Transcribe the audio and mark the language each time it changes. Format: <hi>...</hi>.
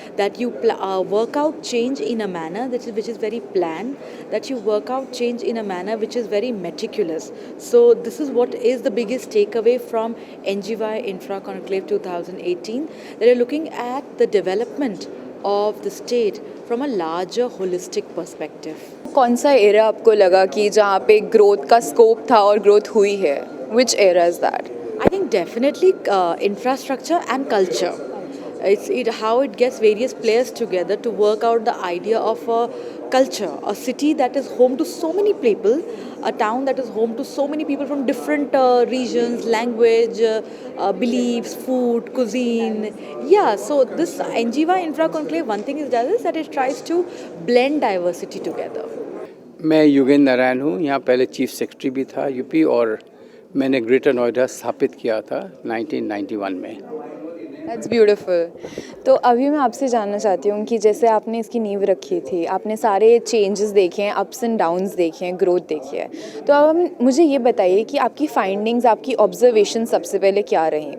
<en>That you work out change in a manner which is very planned. That you work out change in a manner which is very meticulous. So this is what is the biggest takeaway from NGY Infra Conclave 2018. That you're looking at the development of the state from a larger holistic perspective.</en> <hi>कौन सा area आपको लगा कि जहाँ पे growth का scope था और ग्रोथ हुई है?</hi> <en>Which area is that? I think definitely infrastructure and culture. It's how it gets various players together to work out the idea of a culture, a city that is home to so many people, a town that is home to so many people from different regions, language, beliefs, food, cuisine. Yeah, so this NGY Infra Conclave, one thing it does is that it tries to blend diversity together.</en> <hi>मैं योगेंद्र नारायण हूँ। यहाँ पहले chief secretary भी था UP, और मैंने greater Noida स्थापित किया था 1991 में।</hi> <en>That's beautiful.</en> <hi>तो अभी मैं आपसे जानना चाहती हूँ कि जैसे आपने इसकी नींव रखी थी, आपने सारे चेंजेस देखे हैं,</hi> <en>ups and downs</en> <hi>देखे हैं, ग्रोथ देखी है, तो अब मुझे ये बताइए कि आपकी फाइंडिंग्स, आपकी ऑब्जर्वेशन सबसे पहले क्या रही?</hi>